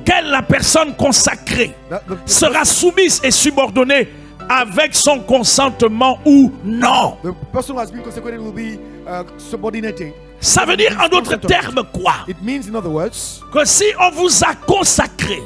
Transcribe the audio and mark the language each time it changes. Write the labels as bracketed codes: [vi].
[fr] auquel la personne consacrée [en] The [fr] sera soumise et subordonnée avec son consentement ou non. [en] person who has been consecrated will be subordinated. [fr] Ça veut dire en d'autres termes quoi? [en] It means, in other words, [fr] Que si on vous a consacré,